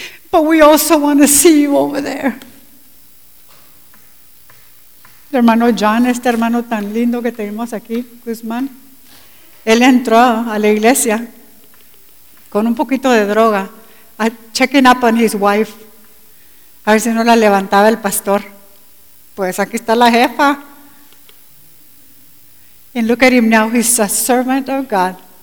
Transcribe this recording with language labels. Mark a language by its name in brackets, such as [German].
[English] But we also want to see you over there. [Spanish] Hermano John, este hermano tan lindo que tenemos aquí, Guzmán, él entró a la iglesia con un poquito de droga, [English] checking up on his wife. [Spanish] A ver si no la levantaba el pastor. Pues aquí está la jefa. [English] And look at him now, he's a servant of God.